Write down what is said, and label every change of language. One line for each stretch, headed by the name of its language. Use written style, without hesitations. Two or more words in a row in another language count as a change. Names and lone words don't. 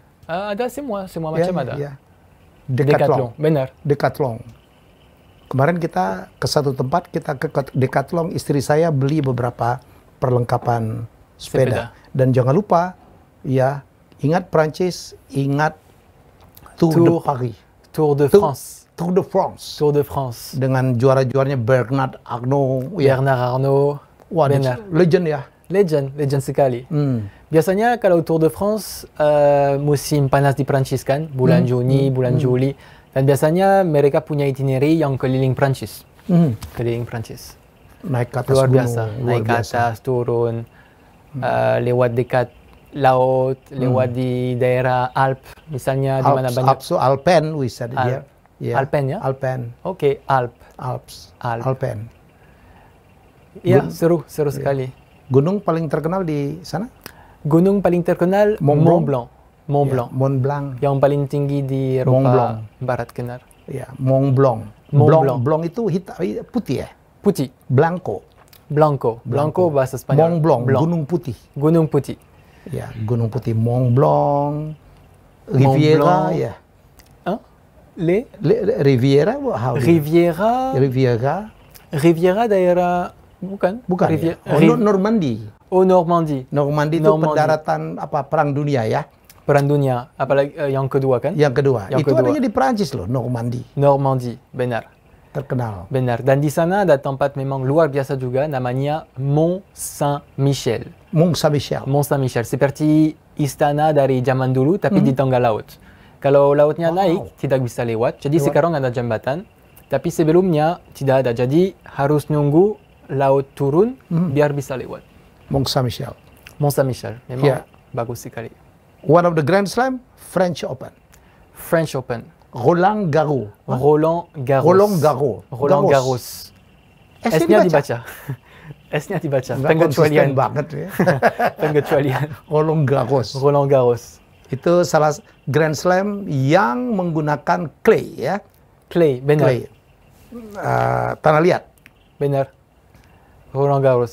Indonesian: Ada semua macam ada. Ya. Decathlon. Benar. Decathlon. Kemarin kita ke satu tempat, kita ke Decathlon, istri saya beli beberapa perlengkapan sepeda. Dan jangan lupa, ya, ingat Prancis, ingat Tour de Paris. Tour de France. Tour de France. Tour de France. Dengan juara-juaranya Bernard Arnault. Ya. Bernard Arnault. Wah, Benar. legend ya. Legend sekali. Biasanya kalau Tour de France musim panas di Prancis kan, bulan Juni, bulan Juli. Dan biasanya mereka punya itinerary yang keliling Prancis. Keliling Prancis. Naik ke atas Luar gunung. biasa. Naik ke atas, turun, lewat dekat laut, lewat di daerah Alp, misalnya di mana banyak.
English: Alps, Alpen, we said it here. Yeah.
Indonesian: Alpen ya? Alpen. Oke, Alps. Alp. Alpen. Iya, seru sekali. Gunung paling terkenal di sana? Gunung paling terkenal Mont Blanc. Mont Blanc. Mont Blanc. Yang paling tinggi di Mont Blanc. Eropa Barat Kenar. Ya, Mont Blanc. Mont Blanc. Blanc itu putih ya? Putih. Blanco. Blanco. Blanco bahasa Spanyol. Mont Blanc, Gunung Putih. Gunung Putih. Ya, Gunung Putih. Mont Blanc, Riviera, Blanc. ya. Hein? Riviera, Riviera. Riviera. Riviera daerah bukan? Bukan. Ya? Normandie. Oh, Normandie. Normandie itu Normandie. pendaratan Perang Dunia ya. Perang Dunia, apalagi yang kedua kan? Yang kedua. Yang itu kedua. adanya di Perancis loh, Normandie. Normandie, benar. Terkenal. Benar. Dan di sana ada tempat memang luar biasa juga, namanya Mont Saint-Michel. Mont Saint-Michel. Mont Saint-Michel, seperti istana dari zaman dulu, tapi di tengah laut. Kalau lautnya naik, tidak bisa lewat. Jadi sekarang ada jembatan, tapi sebelumnya tidak ada. Jadi harus nunggu laut turun, biar bisa lewat. Mont Saint-Michel. Mont Saint-Michel, memang Ya. bagus sekali.
English: One of the Grand Slam, French Open. French Open. Roland Garros. Roland Garros. Roland Garros. Roland Garros.
Indonesian: S-nya dibaca. S-nya dibaca. Nggak Pengecualian. konsisten banget ya. Pengecualian. Roland Garros. Roland Garros. Itu salah Grand Slam yang menggunakan clay ya. Clay, benar. Clay. Tanah liat. Benar. Roland Garros.